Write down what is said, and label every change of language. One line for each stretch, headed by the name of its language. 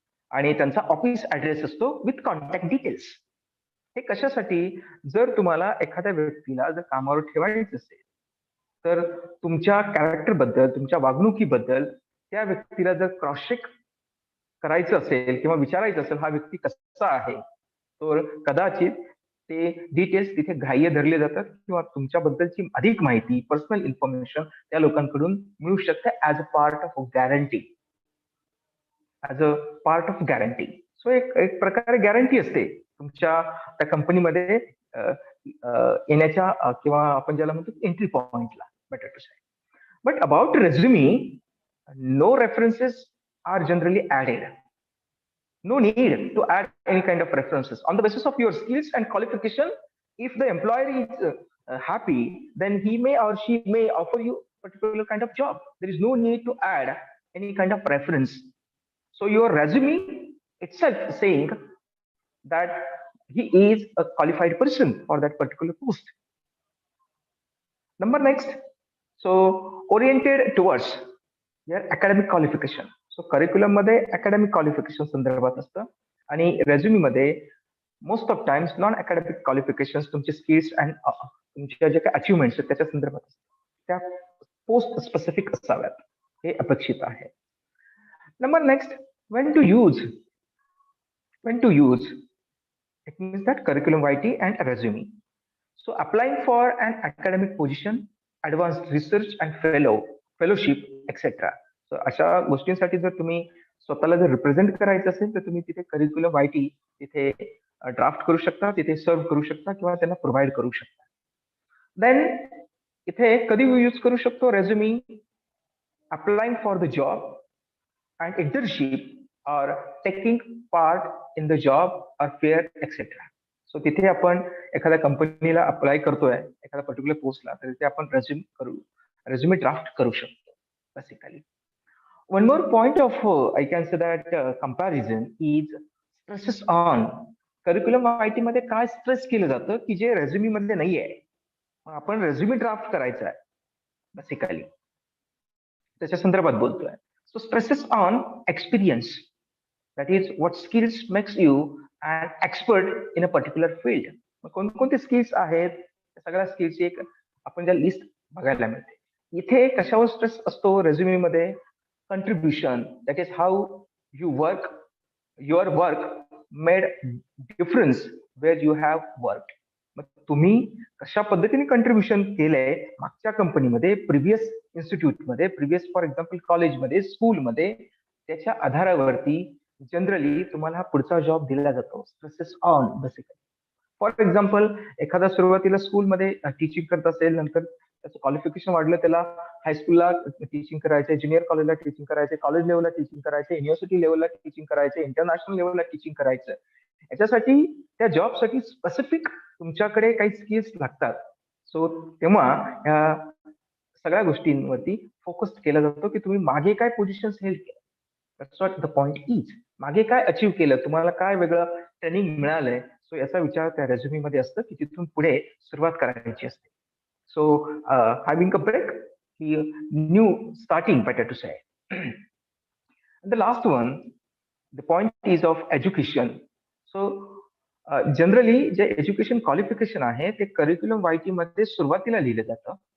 Marathi: आणि त्यांचा office address असतो विथ कॉन्टॅक्ट डिटेल्स. हे कशासाठी, जर तुम्हाला एखाद्या व्यक्तीला जर कामावर ठेवायचं असेल, तर तुमच्या कॅरेक्टर बद्दल, तुमच्या वागणुकीबद्दल त्या व्यक्तीला जर क्रॉस चेक करायचं असेल किंवा विचारायचं असेल हा व्यक्ती कसा आहे, तर कदाचित ते डिटेल्स तिथे ग्राह्य धरले जातात किंवा तुमच्याबद्दलची अधिक माहिती, पर्सनल इन्फॉर्मेशन त्या लोकांकडून मिळू शकते
English: As a part of guarantee. As a part of guarantee.
Marathi: So एक प्रकारे गॅरंटी असते तुमच्या त्या कंपनीमध्ये येण्याच्या, किंवा आपण ज्याला म्हणतो एंट्री पॉइंटला,
English: Better to say.
Marathi: But about रेझ्युमी,
English: no references are generally added. No need to add any kind of references. On the basis of your skills and qualification, if the employer is happy, then he may or she may offer you a particular kind of job. There is no need to add any kind of reference. So your resume itself saying that he is a qualified person for that particular post. Number next, so oriented towards your academic qualification.
Marathi: So curriculum मध्ये academic qualification संदर्भात असतं, आणि रेझ्युमी मध्ये
English: most of times non academic qualification,
Marathi: तुमचे skills and तुमच्या जे काही achievements आहेत त्याच्या संदर्भात असतात. त्या पोस्ट स्पेसिफिक असाव्यात, हे अपेक्षित आहे. Number next,
English: when to use it means that curriculum vitae and resume. So applying for an academic position, advanced research and fellowship, etc.
Marathi: So अशा गोष्टींसाठी जर तुम्ही स्वतःला जर रिप्रेझेंट करायचं असेल, तर तुम्ही तिथे करिक्युलम वायटी तिथे ड्राफ्ट करू शकता, तिथे सर्व्ह करू शकता किंवा त्यांना प्रोव्हाइड करू शकता. देन इथे कधी यूज करू शकतो रेझ्युमी,
English: Applying for the job and internship or taking part in the job or fair etc.
Marathi: So तिथे आपण एखाद्या कंपनीला अप्लाय करतोय एखाद्या पर्टिक्युलर पोस्टला तर तिथे आपण रेझ्युमे ड्राफ्ट करू शकतो basically.
English: One more point of I can say that comparison is stresses on
Marathi: curriculum IT मध्ये काय स्ट्रेस केलं जातं की जे रेझ्युमी मध्ये नाही आहे. आपण रेझ्युमे ड्राफ्ट करायचा आहे बेसिकली त्याच्या संदर्भात बोलतोय.
English: So stresses on experience that is what skills makes you an expert in a particular field.
Marathi: कोणकोणते स्किल्स आहेत सगळ्या स्किल्सची एक आपण ज्या लिस्ट बघायला मिळते. इथे कशावर स्ट्रेस असतो रेझ्युमे मध्ये?
English: contribution, that is how you work, your work made difference where you have worked.
Marathi: मग तुम्ही कशा पद्धतीने कंट्रीब्युशन केलंय मागच्या कंपनीमध्ये, प्रिव्हियस इन्स्टिट्यूटमध्ये, प्रिव्हियस
English: for example
Marathi: कॉलेजमध्ये, स्कूलमध्ये, त्याच्या आधारावरती जनरली तुम्हाला पुढचा जॉब दिला जातो. Stresses on basically.
English: for example
Marathi: एखादा सुरुवातीला स्कूलमध्ये टीचिंग करत असेल, नंतर त्याचं क्वालिफिकेशन वाढलं, त्याला हायस्कूलला टीचिंग करायचंय, ज्युनियर कॉलेजला टीचिंग करायचंय, कॉलेज लेवलला टीचिंग करायचंय, युनिव्हर्सिटी लेवलला टीचिंग करायचंय, इंटरनॅशनल लेवलला टीचिंग करायचंय. याच्यासाठी त्या जॉबसाठी स्पेसिफिक तुमच्याकडे काही स्किल्स लागतात. सो तेव्हा या सगळ्या गोष्टींवरती फोकस केला जातो की तुम्ही मागे काय पोझिशन्स हेल्ड केलं.
English: That's what the point is.
Marathi: मागे काय अचीव्ह केलं, तुम्हाला काय वेगळं ट्रेनिंग मिळालंय. सो याचा विचार त्या रेझ्युमी मध्ये असतं की तिथून पुढे सुरुवात करायची असते.
English: So having a break, new starting, better to say. And the last one, the point is of education.
Marathi: So generally जे एज्युकेशन क्वालिफिकेशन आहे ते करिक्युलम वायटी मध्ये सुरुवातीला लिहिलं जातं.